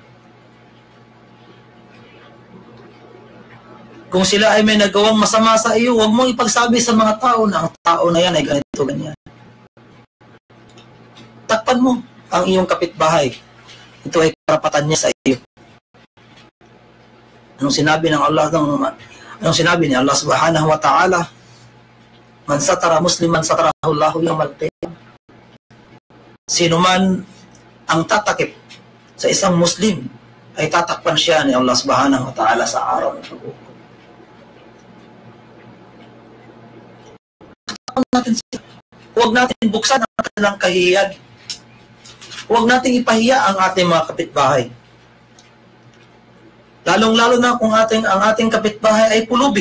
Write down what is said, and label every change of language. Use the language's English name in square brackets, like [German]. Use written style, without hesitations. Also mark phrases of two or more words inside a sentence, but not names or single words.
[Filipino] Kung sila ay may nagawang masama sa iyo, huwag mong ipagsabi sa mga tao na ang tao na yan ay ganito, ganyan. Takpan mo ang iyong kapitbahay. Ito ay karapatan niya sa iyo. Anong sinabi ng Allah? Anong sinabi ni Allah [Arabic] سبحانه وتعالى? من ستر مسلما ستره الله يوم القيامة. [Filipino] Sino man ang tatakip sa isang Muslim ay tatakpan siya ni Allah [Arabic] سبحانه وتعالى [Filipino] sa araw ng pag-uukol. Huwag natin buksan ang kanilang kahihiyan. Huwag natin ipahiya ang ating mga kapitbahay. Lalong-lalo na kung ang ating kapitbahay ay pulubi.